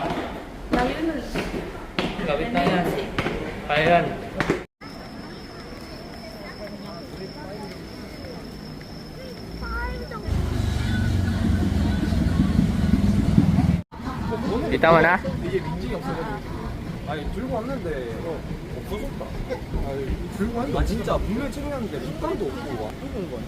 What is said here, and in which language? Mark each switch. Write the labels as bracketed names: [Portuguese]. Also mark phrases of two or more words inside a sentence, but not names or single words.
[Filipino] Layo na. Gawin na yan. Kaya yan. Kita mo na? [Korean] 이게 민증이 없어가지고. 아니 들고 왔는데 없어졌다. 아니 들고 왔는데. 아 진짜 분명히 챙겼는데 립감도 없고 와. 들고 온 거 아니야?